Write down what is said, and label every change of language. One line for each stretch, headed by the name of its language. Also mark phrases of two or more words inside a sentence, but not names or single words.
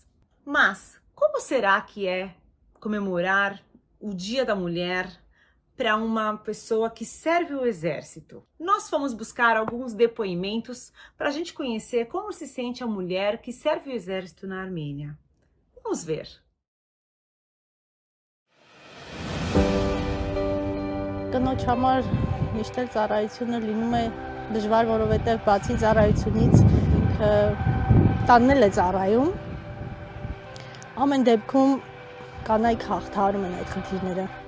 Portuguese: Mas como será que é comemorar o Dia da Mulher para uma pessoa que serve o exército? Nós fomos buscar alguns depoimentos para a gente conhecer como se sente a mulher que serve o exército na Armênia. Vamos ver.
Armenian: Կնոջ համար միշտ էլ ծառայությունը լինում է դժվար, որովհետև բացի ծառայությունից ինքը տանն էլ է ծառայում։ Ամեն դեպքում կանայք հաղթահարում են այդ խնդիրները։